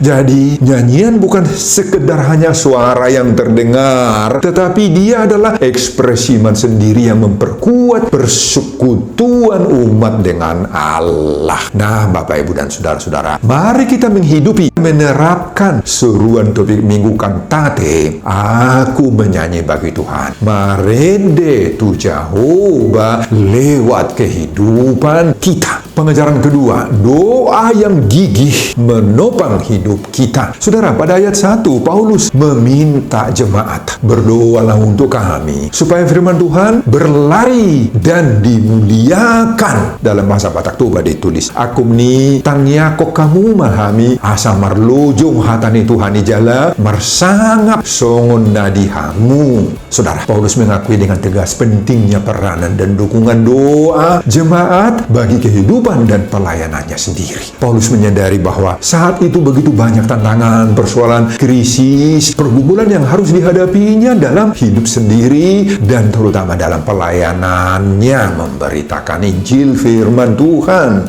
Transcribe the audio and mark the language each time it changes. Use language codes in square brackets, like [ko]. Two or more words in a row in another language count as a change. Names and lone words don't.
[id] Jadi, nyanyian bukan sekedar hanya suara yang terdengar, tetapi dia adalah ekspresi iman sendiri yang memperkuat persekutuan umat dengan Allah. Nah, Bapak, Ibu, dan Saudara-saudara, mari kita menghidupi, menerapkan seruan topik minggu Cantate, aku menyanyi bagi Tuhan, [bbc] marende tu Jehovah, [id] lewat kehidupan kita. Pengajaran kedua, doa yang gigih menopang hidup kita. Saudara, pada ayat 1, Paulus meminta jemaat, berdoalah untuk kami, supaya firman Tuhan berlari dan dimuliakan. Dalam bahasa Batak Toba ditulis, [bbc] akumni tangyakok kamu mahami asa marlojong hatani Tuhan ijala marsangap songon nadihamu. [id] Saudara, Paulus mengakui dengan tegas pentingnya peranan dan dukungan doa jemaat bagi kehidupan dan pelayanannya sendiri. Paulus menyadari bahwa saat itu begitu banyak tantangan, persoalan, krisis, pergumulan yang harus dihadapinya dalam hidup sendiri dan terutama dalam pelayanannya memberitakan Injil firman Tuhan.